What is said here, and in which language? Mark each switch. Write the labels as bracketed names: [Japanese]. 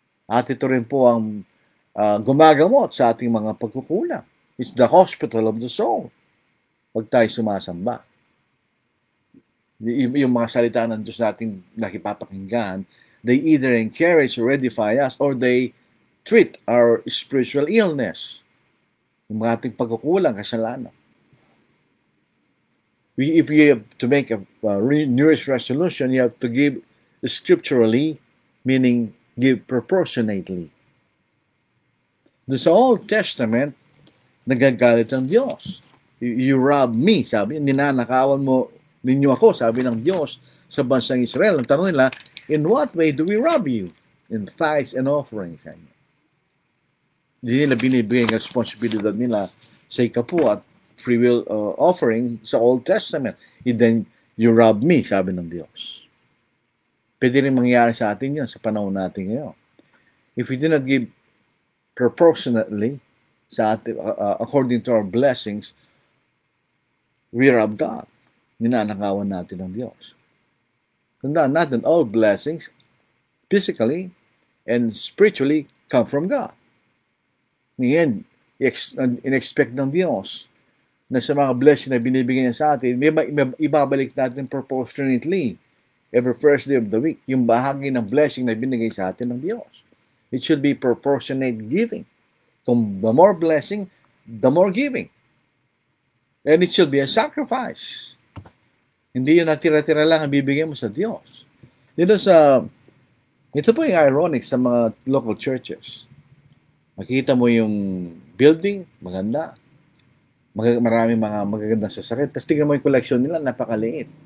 [Filipino] At ito rin po ang gumagamot sa ating mga pagkukulang. [English] It's the hospital of the soul. [Filipino] Pag tayo sumasamba. Yung mga salita ng Diyos natin nakipapakinggan, [English] they either encourage or edify us, or they treat our spiritual illness. [Filipino] Yung mga ating pagkukulang, kasalanan. [English] If you have to make a New Year's resolution, you have to give scripturally, meaning give proportionately. [Filipino] Doon sa Old Testament, nagagalit ang Diyos. [English] You rob me, [Filipino] sabi, ninanakawan mo ninyo ako, sabi ng Diyos sa bansang Israel. Ang tanong nila, [English] in what way do we rob you? In tithes and offerings. [Filipino] Hindi nila binibigay ang responsibilidad nila sa ikapu at free will offering sa Old Testament. [English] And then, you rob me, [Filipino] sabi ng Diyos. Pwede rin mangyari sa atin yun sa panahon natin ngayon. [English] If we do not give proportionately [Filipino] sa atin, [English] according to our blessings, we rob God. [Filipino] Ninanakawan natin ng Diyos. Tandaan natin, [English] all blessings, physically and spiritually, come from God. [Filipino] Ngayon, in-expect ng Diyos na sa mga blessing na binibigyan niya sa atin, ibabalik natin proportionately [English] every first day of the week, [Filipino] yung bahagi ng blessing na binigay sa atin ng Diyos. [English] It should be proportionate giving. [Filipino] Kung [English] the more blessing, the more giving. And it should be a sacrifice. [Filipino] Hindi yun natira-tira lang ang bibigyan mo sa Diyos. Ito po yung ironic sa mga local churches. Makita mo yung building, maganda. Maraming mga magagandang sasakyan. Tapos tingnan mo yung collection nila, napakaliit.